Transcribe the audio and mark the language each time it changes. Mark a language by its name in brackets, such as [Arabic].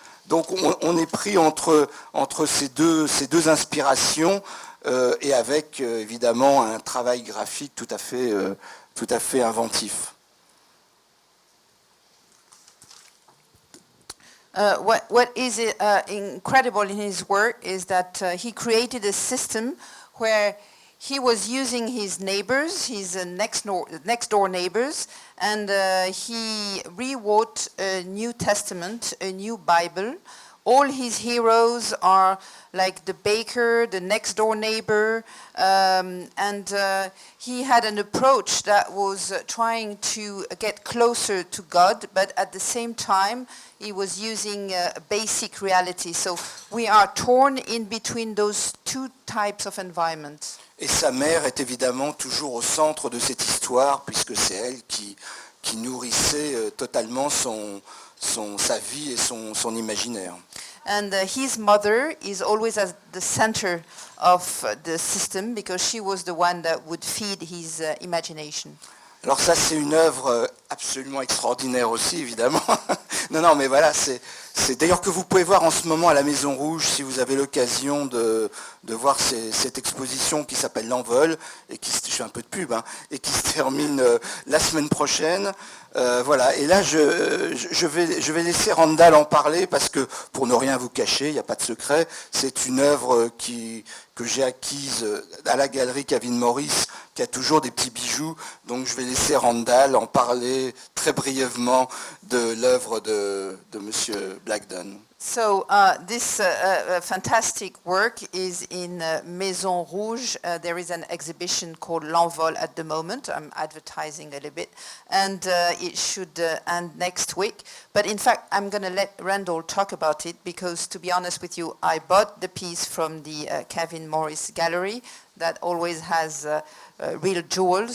[French] Donc on est pris entre ces deux inspirations et avec évidemment un travail graphique tout à fait inventif. [English] What is incredible in his work is that he created a system where he was using his neighbors, his next door neighbors, and he rewrote a New Testament, a new Bible, all his heroes are like the baker, the next door neighbor, and he had an approach that was trying to get closer to God, but at the same time he was using basic reality. So we are torn in between those two types of environments. [French] Et sa mère est évidemment toujours au centre de cette histoire, puisque c'est elle qui nourrissait totalement sa vie et son imaginaire. [English] And his mother is always at the center of the system because she was the one that would feed his imagination. [French] Alors ça, c'est une œuvre absolument extraordinaire aussi, évidemment. Non, mais voilà, c'est d'ailleurs que vous pouvez voir en ce moment à la Maison Rouge, si vous avez l'occasion de voir cette exposition qui s'appelle L'Envol, et je fais un peu de pub, hein, et qui se termine la semaine prochaine. Voilà, et là, je vais laisser Randall en parler, parce que, pour ne rien vous cacher, il n'y a pas de secret, c'est une œuvre que j'ai acquise à la galerie Kevin Morris, qui a toujours des petits bijoux, donc je vais laisser Randall en parler très brièvement de l'œuvre de Monsieur Blackdon. [English] So this fantastic work is in Maison Rouge. There is an exhibition called L'Envol at the moment. I'm advertising a little bit. And it should end next week. But in fact, I'm going to let Randall talk about it because, to be honest with you, I bought the piece from the Kevin Morris Gallery that always has real jewels.